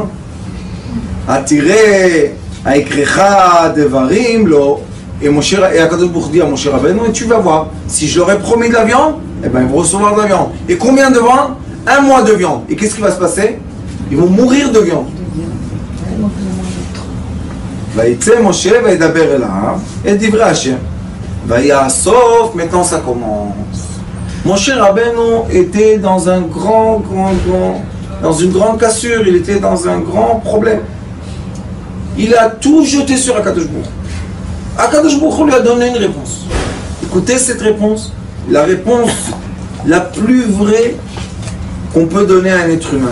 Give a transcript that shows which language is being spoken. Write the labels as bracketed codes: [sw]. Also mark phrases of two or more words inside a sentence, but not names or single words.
[fr] Attiré, [he] Aikrecha, Devarim, Lo. [fr] Et Akadosh Baruch Hu dit à Moshe Rabbeinu, et tu vas voir, si je leur ai promis de la viande, eh ben ils vont recevoir de la viande. Et combien de viande? 1 mois de viande. Et qu'est-ce qui va se passer? Ils vont mourir de viande. [he] ויצא משה וידבר אליו את דברי השם. Vaïassof, [fr] maintenant ça commence. Moshe Rabbeinu était dans un dans une grande cassure, il était dans un grand problème. Il a tout jeté sur Akadosh Baruch Hu. Akadosh Baruch Hu lui a donné une réponse. Écoutez cette réponse, la réponse la plus vraie qu'on peut donner à un être humain.